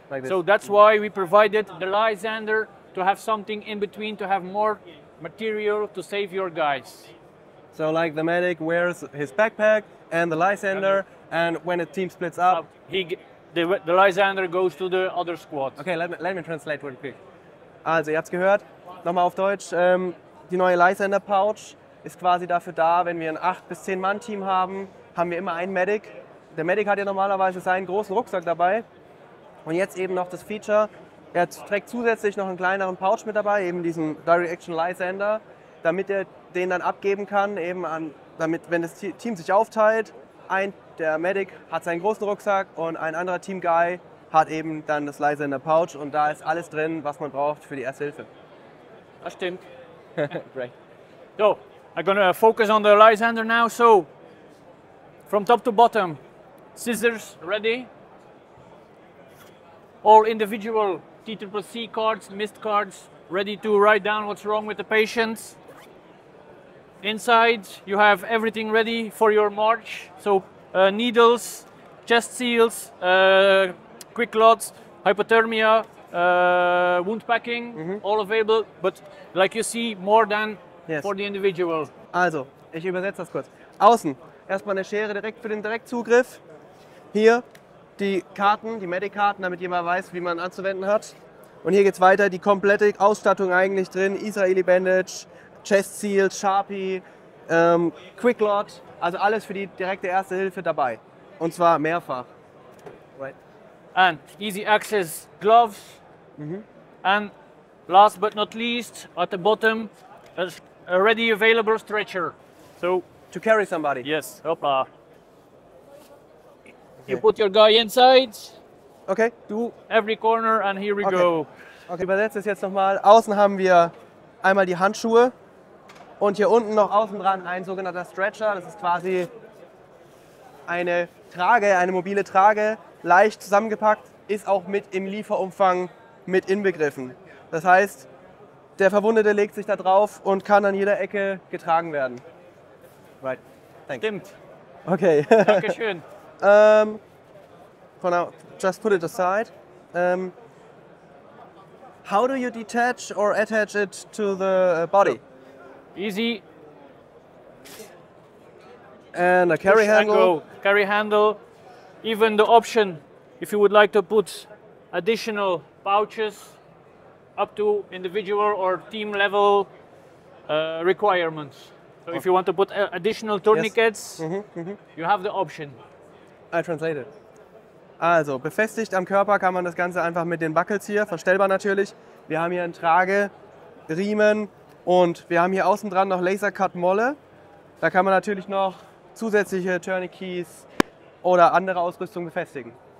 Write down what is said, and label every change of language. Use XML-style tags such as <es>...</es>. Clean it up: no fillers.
<en>Like so that's why we provided the Lysander to have something in between, to have more material to save your guys. So like the medic wears his backpack and the Lysander, and when a team splits up, the Lysander goes to the other squad. Okay, let me translate real quick.</en> <de>Also ihr habt's gehört, nochmal auf Deutsch, die neue Lysander Pouch ist quasi dafür da, wenn wir ein 8- bis 10-Mann-Team haben, haben wir immer einen Medic. Der Medic hat ja normalerweise seinen großen Rucksack dabei und jetzt eben noch das Feature, er trägt zusätzlich noch einen kleineren Pouch mit dabei, eben diesen Direct Action Lysander, damit er den dann abgeben kann, eben damit, wenn das Team sich aufteilt, der Medic hat seinen großen Rucksack und ein anderer Team-Guy hat eben dann das Lysander Pouch und da ist alles drin, was man braucht für die Erste Hilfe. Das stimmt.</de> <en>Great. So, I'm gonna focus on the Lysander now. So, from top to bottom, scissors ready. All individual TCCC cards, missed cards, ready to write down what's wrong with the patient. Inside, you have everything ready for your march. So, needles, chest seals, quick lots, hypothermia, wound packing, all available. But like you see, more than for the individual.</en> <de>Also, ich übersetze das kurz. Außen, erstmal eine Schere direkt für den Direktzugriff. Hier die Karten, die Medic-Karten, damit jemand weiß, wie man anzuwenden hat. Und hier geht es weiter, die komplette Ausstattung eigentlich drin. Israeli Bandage, Chest Seal, Sharpie, Quick Lot, also alles für die direkte Erste Hilfe dabei. Und zwar mehrfach.</de> <en>Right. And easy access gloves. And last but not least, at the bottom, a ready available stretcher. So to carry somebody. Yes, hopla. You put your guy inside. Okay. To every corner and here we go.</en> <de>Okay, übersetze es jetzt nochmal. Außen haben wir einmal die Handschuhe und hier unten noch außen dran ein sogenannter Stretcher. Das ist quasi eine Trage, eine mobile Trage, leicht zusammengepackt, ist auch mit im Lieferumfang mit inbegriffen. Das heißt, der Verwundete legt sich da drauf und kann an jeder Ecke getragen werden.</de> <en>Right. Thanks.</en> <de>Stimmt.</de> <en>Okay.</en> <de>Dankeschön.</de> <en>For now, just put it aside. How do you detach or attach it to the body? Easy. And a carry handle. Carry handle. Even the option, if you would like to put additional pouches up to individual or team level requirements. So if you want to put additional tourniquets, you have the option. I translated.</en> <de>Also, befestigt am Körper kann man das Ganze einfach mit den Buckles hier, verstellbar natürlich. Wir haben hier einen Trage, Riemen und wir haben hier außen dran noch Laser-Cut-Molle. Da kann man natürlich noch zusätzliche Tourniquets oder andere Ausrüstung befestigen.</de>